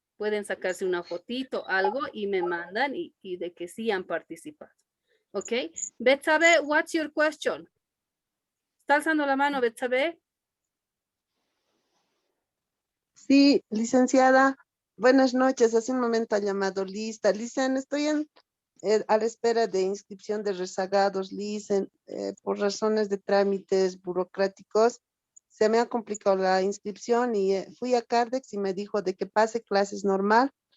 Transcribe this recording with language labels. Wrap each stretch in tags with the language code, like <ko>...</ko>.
<es>Pueden sacarse una fotito, algo y me mandan y de que sí han participado. ¿Ok?</es> <en>Betsabe, what's your question?</en> <es>¿Está alzando la mano, Betsabe? Sí, licenciada. Buenas noches. Hace un momento ha llamado Lista. Listen, estoy a la espera de inscripción de rezagados, Listen. Por razones de trámites burocráticos, se me ha complicado la inscripción y fui a Cardex y me dijo de que pase clases normal.</es>